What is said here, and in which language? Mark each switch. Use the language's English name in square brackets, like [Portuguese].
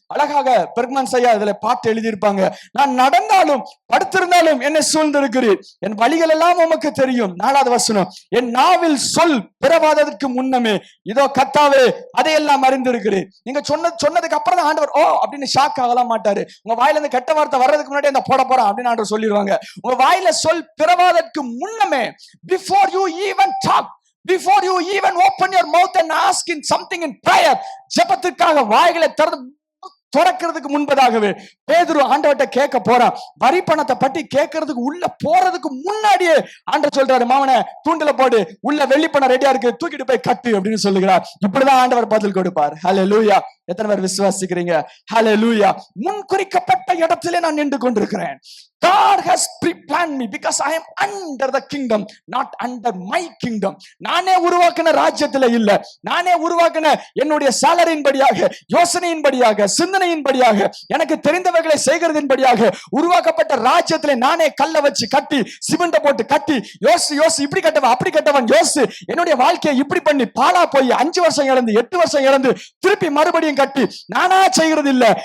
[Tamil] அழகாக பெர்க்மன் ஐயா இதுல பாட்டு எழுதியிருப்பாங்க. நான் நடந்தாலும் படுத்திருந்தாலும் என்னை சூழ்ந்திருக்கிறீர், என் வழிகள் எல்லாம் உமக்கு தெரியும். 4வது வசனம், என் நாவில் சொல் பிறவாததற்கு முன்னமே இதோ கர்த்தாவே அதையெல்லாம் அறிந்திருக்கிறீர். நீங்க சொன்னதுக்கு அப்புறம் தான் ஆண்டவர் ஓ அப்படின்னு ஷாக் ஆகலாம் மாட்டாரு. உங்க வாயில இருந்து கெட்ட வார்த்தை வர்றதுக்கு முன்னாடி அந்த போட போறான் அப்படின்னு ஆண்டவர் சொல்லிடுவாங்க. உங்க வாயில சொல் பிறவாதற்கு முன்னமே, [English] before you even talk, before you even open your mouth and ask in something in prayer, [Tamil] ஜெபத்துக்காக வாய்களை திறக்கிறதுக்கு முன்பதாகவே பேதுரு ஆண்டவர்ட்ட கேட்க போறான். வரி பணத்தை பற்றி கேட்கறதுக்கு உள்ள போறதுக்கு முன்னாடியே ஆண்டவர் சொல்றாரு, மாவன தூண்டில போடு, உள்ள வெள்ளி பணம் ரெடியா இருக்கு, தூக்கிட்டு போய் கட்டு அப்படின்னு சொல்லுகிறார். இப்படிதான் ஆண்டவர் பதில் கொடுப்பார். ஹல்லேலூயா. எத்தனை பேர் விசுவாசிக்கிறீங்க? ஹல்லேலூயா. முன் குறிக்கப்பட்ட இடத்திலே நான் நின்று கொண்டிருக்கிறேன். [English] God has pre-planned me because I am under the kingdom, not under my kingdom. [Tamil] நானே உருவாக்கின ராஜ்யத்துல இல்ல, நானே உருவாக்கின என்னுடைய சாலரியின் படியாக, யோசனையின் படியாக, சிந்தனையின் படியாக, எனக்கு தெரிந்தவர்களை செய்கிறதின் படியாக உருவாக்கப்பட்ட ராஜ்யத்துல நானே கல்ல வச்சு கட்டி, சிமெண்ட போட்டு கட்டி, யோசி இப்படி கட்டவன் அப்படி கட்டவன் யோசி, என்னுடைய வாழ்க்கையை இப்படி பண்ணி பாலா போய் 5 வருஷம் இழந்து 8 வருஷம் இழந்து திருப்பி மறுபடியும் கட்டி நானா செய்கிறது இல்ல.